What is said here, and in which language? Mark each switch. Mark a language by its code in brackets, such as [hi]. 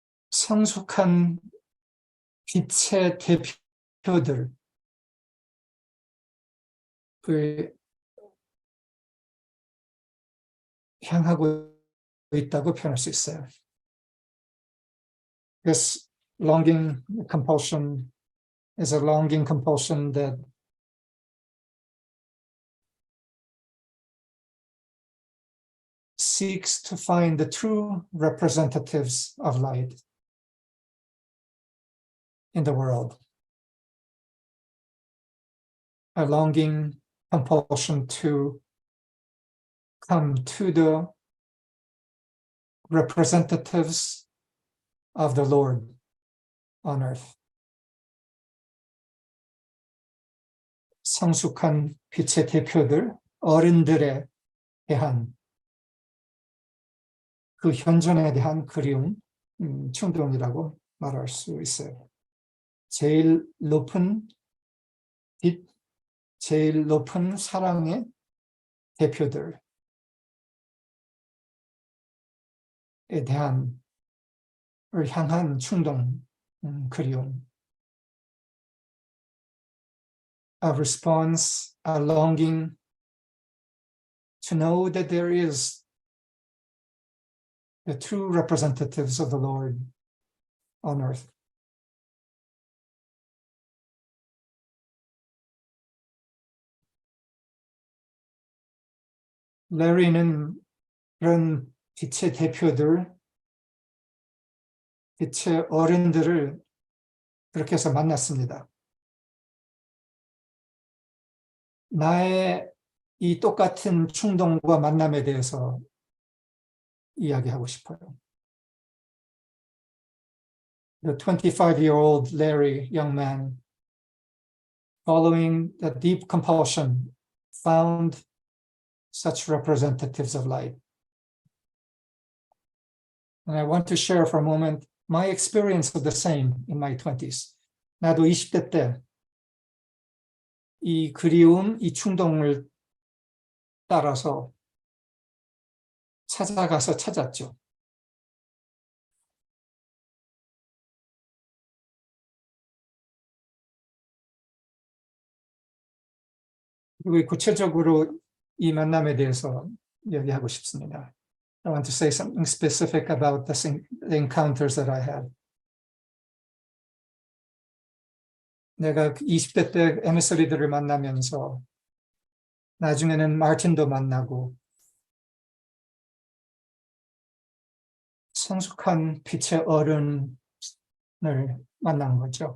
[ko] 성숙한 빛의 대표들을 향하고 있다고 표현할 수 있어요. [en] This longing compulsion is a longing compulsion that seeks to find the true representatives of light in the world. A longing compulsion to come to the representatives of the Lord on earth. [ko] 성숙한 빛의 대표들, 어른들에 대한 그 현존에 대한 그리움, 충동이라고 말할 수 있어요. 제일 높은 빛, 제일 높은 사랑의 대표들에 대한 향한 충동, 그리움. [en] A response, a longing to know that there is the true representatives of the Lord on earth. [ko] 레리는 그런 빛의 대표들, 빛의 어른들을 그렇게 해서 만났습니다. 나의 이 똑같은 충동과 만남에 대해서 이야기하고 싶어요. [en] The 25-year-old Larry, young man, following the deep compulsion, found such representatives of light. And I want to share for a moment my experience of the same in my 20s. [ko] 나도 20대 때 이 그리움, 이 충동을 따라서 찾았죠. 그리고 구체적으로 이 만남에 대해서 얘기하고 싶습니다. [en] I want to say something specific about the encounters that I had. [ko] 내가 20대 때 MS리들을 만나면서 나중에는 마틴도 만나고 성숙한 빛의 어른을 만난 거죠.